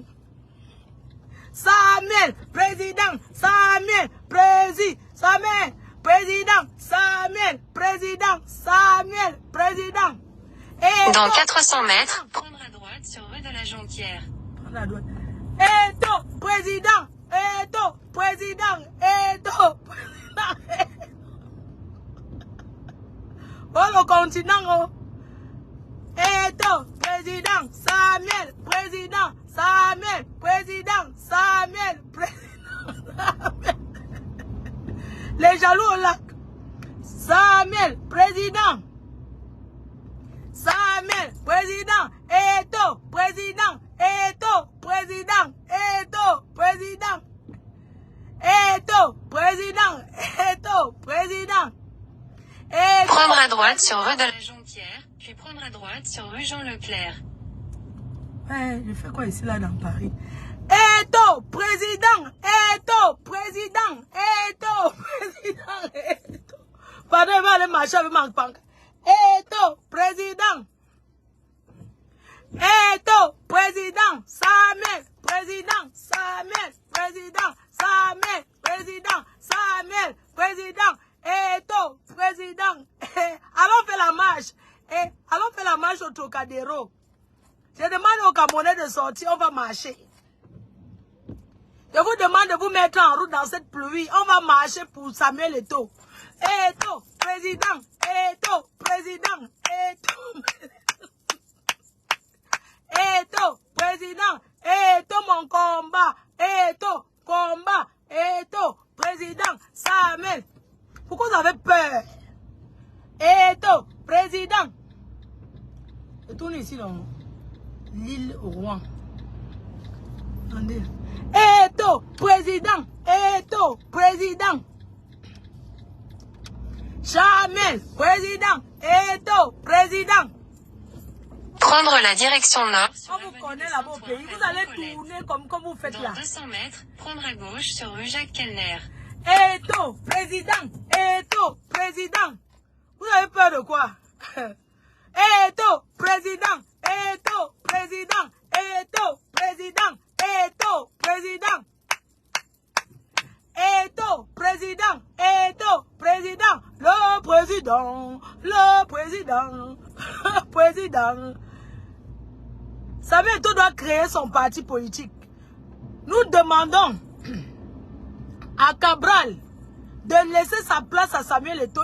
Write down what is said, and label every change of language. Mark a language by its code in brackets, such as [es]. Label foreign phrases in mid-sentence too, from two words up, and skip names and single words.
[fr] Samuel, président, Samuel, Samuel, président, Samuel, président, Samuel, président. Et dans 400 mètres, prendre à droite sur rue de la Jonquière. Prendre à droite. Eto, président, Eto, président, Eto, président. Oh, le continent, oh. Eto, président, Samuel, président, Samuel, président, Samuel, président, Samuel. Les jaloux au lac. Samuel, président. Samuel, président. Eto, président. Eto, président. Eto, président. Eto, président. Eto, président. Prendre à droite sur rue de la Jonquière, puis prendre à droite sur rue Jean Leclerc. Je fais quoi ici, là, dans Paris? Eto, président, Eto, président, Eto, président, Eto. Pardon, il va aller marcher avec ma banque. Eto, président. Eto, président, Samuel, président, Samuel, président, Samuel, président, Samuel, président, Eto, président. Allons faire la marche. Allons faire la marche au Trocadéro. Je demande aux Camerounais de sortir, on va marcher. Je vous demande de vous mettre en route dans cette pluie. On va marcher pour Samuel Eto. Eto, président. Eto, président. Eto, Eto, président. Eto, mon combat. Eto, combat. Eto, président. Samuel. Pourquoi vous avez peur? Eto, président. Je tourne ici dans l'île au Rouen. Attendez. Eto, président. Eto, président. Samuel, président. Eto, président. Prendre la direction nord. On vous connaît là-bas au pays. Vous allez tourner comme vous faites là. Dans 200 mètres, prendre à gauche sur rue Jacques Kellner. Eto, président. Eto, président. Vous avez peur de quoi? Eto, président. Eto, président. Eto, président. Eto, président. Eto, président. Eto, président. Le président. Le président. Le président. Samuel Eto doit créer son parti politique. Nous demandons à Cabral de laisser sa place à Samuel Eto.